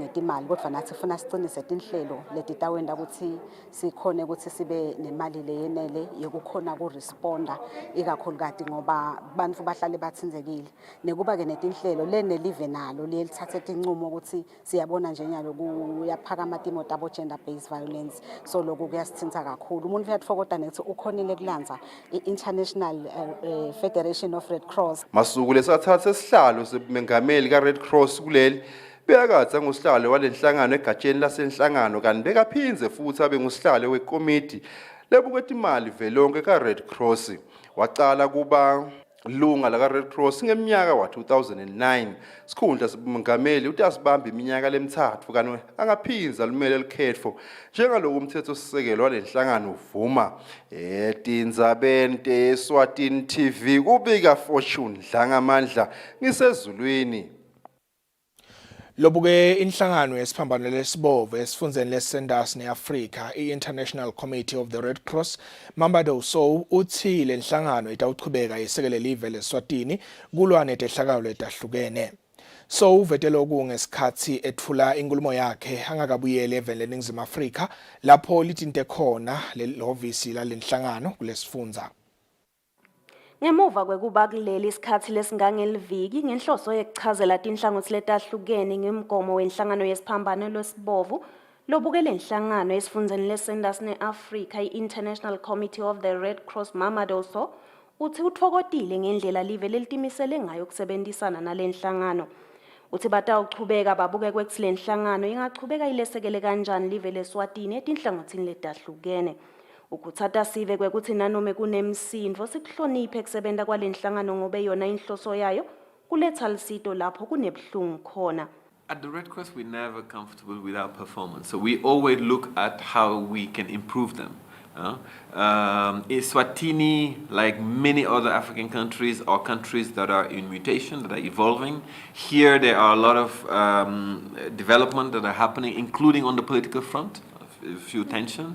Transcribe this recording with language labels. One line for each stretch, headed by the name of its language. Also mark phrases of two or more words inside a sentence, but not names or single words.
Swati: ngetimali kodwa nathi sifuna sicinise tinhlelo letitawenda ukuthi sikhone ukuthi sibe nemali leyenele yokukhona kuresponda ikakhulukati ngoba bantu bahlale bathinzekile nekuba ke netinhlelo lenelive nalo liyelithathe tincumo ukuthi siyabona nje nyalo kuyaphakama timo tabo
English: gender based violence
Swati: so lokho kuyasithinta kakhulu umuntu uyatfokoda nethi ukhonile kulanza iInternational Federation of Red Cross. Masuku lesathatha isihlalo semengameli ka Red Cross kuleli bekatsa ngusihlalo walenhlangano egatsheni lasenhlangano kanti bekaphinze futhi abe ngusihlalo wekomiti lebukwetha imali velonke ka Red Cross. Waqala kuba lunga la Red Cross ngeminyaka wa-2009 sikhundla simengameli uthi asibamba iminyaka lemithathu kanti angaphinza lumele likhetho njengaloku umthetho sisekelo walenhlangano uvuma. Tindzabeni Eswatini TV kubika Fortune Ndlangamandla ngisezulwini. Lobuke inhlangano yesiphambano lesibovu esifundeni leSanders neAfrika iInternational Committee of the Red Cross Mambado Sow uthi le nhlangano itawuchubeka isekele live leSwatini kulwa netehlakalo etahlukene. So uvetelo kungesikhathi ethula inkulumo yakhe angakabuyele eveni leNingizimu Afrika lapho litinte khona lehovisi lalenhlangano kulesifundza. Ngemuva kwekuba kuleli isikhathi lesingangeliviki ngenhloso yekuchazela tinhlangothi letahlukene ngemgomo wenhlangano yesiphambano lesibovu Lobukele inhlangano esifundeni leSanders ne-Africa i-International Committee of the Red Cross Mamadoso uthi uthokotile ngendlela live lelitimisele ngayo ukusebenzisana nalenhlangano. Uthi batawuchubeka babuke kwekutsi lenhlangano ingachubeka ilesekele kanjani live leSwatini etinhlangothini letahlukene. Ukutsata sive kwekuthi nanome kunemsindvo sikuhloniphe kusebenta kwalenhlangano ngobe yona inhloso yayo kuletha lisito lapho kunebuhlungu khona.
English: At the Red Cross, we're never comfortable with our performance. So we always look at how we can improve them. Eswatini, like many other African countries, are countries that are in mutation, that are evolving. Here, there are a lot of development that are happening, including on the political front, a few tension.